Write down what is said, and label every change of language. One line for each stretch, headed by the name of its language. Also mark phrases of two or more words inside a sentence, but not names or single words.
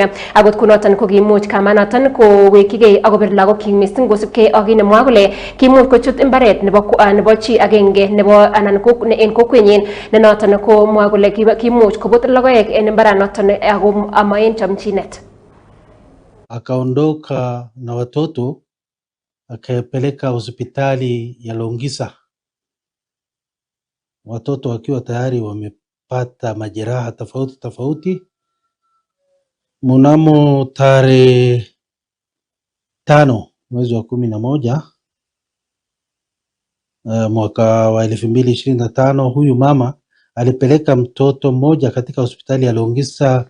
Kalenjin: Akot kunoton ko kimuch kamanoton kowekigei akobir lagokyik mising kosubkei ak nemwoe kole kimuch kochut imbaret nebo chi agenge nebo anan ko en kokwenyin ne noton ko mwoe kole kimuch kobut logoek en imbaranoton ako ama en chomchinet.
Swahili: Akaondoka na watoto akapeleka hospitali ya Longisa, watoto wakiwa tayari wamepata majeraha tofauti. Mnamo tarehe 5 mwezi wa 11 mwaka wa 2025, huyu mama alipeleka mtoto mmoja katika hospitali ya Longisa.